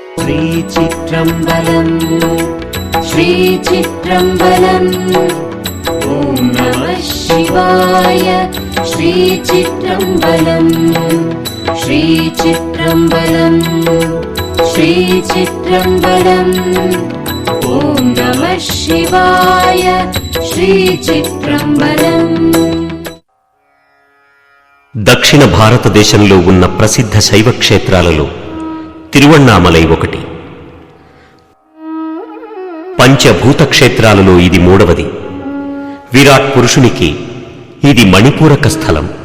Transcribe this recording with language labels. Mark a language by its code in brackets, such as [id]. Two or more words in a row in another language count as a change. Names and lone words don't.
[sa] श्रीचित्रम्बरम् श्रीचित्रम्बरम् ॐ नमः शिवाय श्रीचित्रम्बरम् श्रीचित्रम्बरम् श्रीचित्रम्बरम् ॐ नमः शिवाय श्रीचित्रम्बरम्। [te] దక్షిణ భారతదేశంలో ఉన్న ప్రసిద్ధ శైవ క్షేత్రాలలో తిరువణ్ణామలై ఒకటి. పంచభూత క్షేత్రాలలో ఇది మూడవది. విరాట్ పురుషునికి ఇది మణిపూరక స్థలం.